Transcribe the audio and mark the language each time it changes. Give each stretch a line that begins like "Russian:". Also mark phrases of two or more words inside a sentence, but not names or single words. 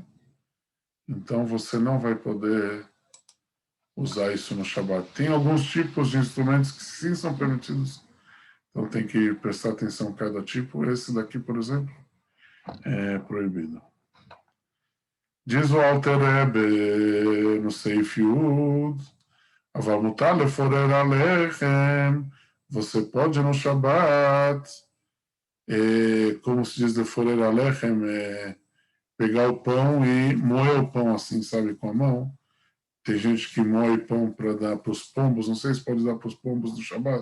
Portuguese: Então você não vai poder usar isso no Shabat. Tem alguns tipos de instrumentos que sim são permitidos, então tem que prestar atenção a cada tipo. Esse daqui, por exemplo, é proibido. Diz o Alter Rebbe no Seif Yud,
Hebrew: אבל מותר לפורר הלחם,
Portuguese: você pode no Shabat, como se diz de
Hebrew: פורר הלחם,
Portuguese: pegar o pão e moer o pão assim, sabe, com a mão. Tem gente que moe pão para dar para os pombos, não sei se pode dar para os pombos do Shabat.